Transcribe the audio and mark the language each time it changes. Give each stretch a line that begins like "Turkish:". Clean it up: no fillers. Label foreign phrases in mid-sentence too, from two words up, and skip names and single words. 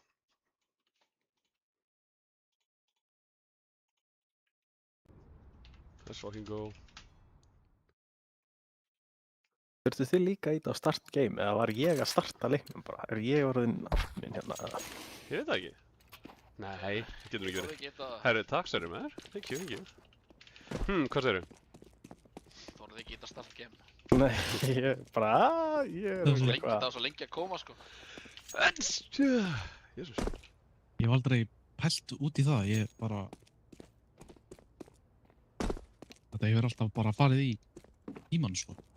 English: Let's fucking go.
Icelandic: Þurftu þið líka ít á
English: start game,
Icelandic: eða var ég að starta leiknum bara? Er ég orðinn admin hérna? Ég veit það ekki. Nei, það getur ekki verið. Geta... Herru, takk sér maður.
English: Thank you.
Icelandic: Hvað segirðu? Þorði ekki geta
English: start game.
Icelandic: Nei, ég bara, ég er Það var Svo svo lengi, það var svo lengi að koma, sko. Jésús. Ég hef aldrei pælt út í það. Ég bara... Þetta hefur alltaf bara farið í mann, sko.